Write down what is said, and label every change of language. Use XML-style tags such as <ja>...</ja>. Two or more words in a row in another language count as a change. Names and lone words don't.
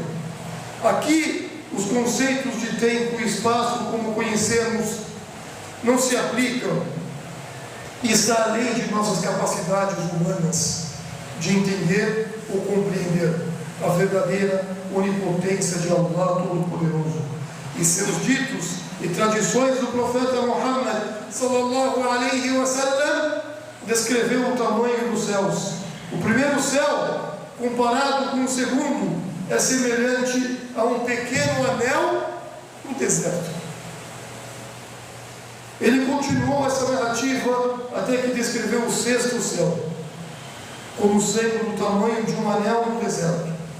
<pt>Aqui, os conceitos de tempo e espaço, como conhecemos, não se aplicam e está além de nossas capacidades humanas de entender ou compreender a verdadeira onipotência de Allah Todo-Poderoso. E seus ditos e tradições do profeta Muhammad</pt> <ar>صلى الله عليه وسلم</ar> <pt>descreveu o tamanho dos céus. O primeiro céu, comparado com o segundo, é semelhante a um pequeno anel no deserto. Ele continuou essa narrativa até que descreveu o sexto céu, como sendo do tamanho de um anel no deserto.</pt>